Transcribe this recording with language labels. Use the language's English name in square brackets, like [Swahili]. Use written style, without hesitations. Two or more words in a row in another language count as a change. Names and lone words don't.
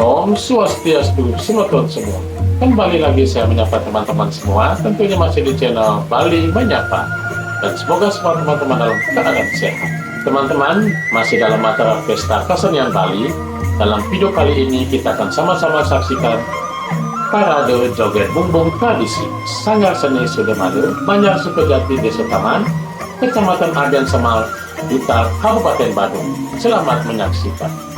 [Indonesian] Om Swastiastu, Selamat semua. Kembali lagi saya menyapa teman-teman semua, tentunya masih di channel Bali Menyapa. Dan semoga semua teman-teman dalam keadaan sehat. Teman-teman, masih dalam acara Pesta Kesenian Bali. Dalam video kali ini kita akan sama-sama saksikan parade joget bumbung tradisi Sanggar Seni Sudemadu, Banjar Sukajati, Desa Taman, Kecamatan Adian Semal, Blitar, Kabupaten Badung. Selamat menyaksikan.